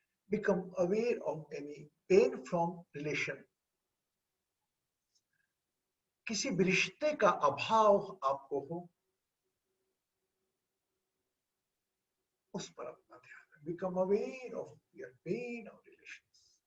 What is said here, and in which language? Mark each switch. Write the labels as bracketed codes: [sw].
[en] Become aware of any pain from relation. [hi] किसी भी रिश्ते का अभाव आपको हो, उस पर अपना ध्यान। [en] Become aware of your pain or relations.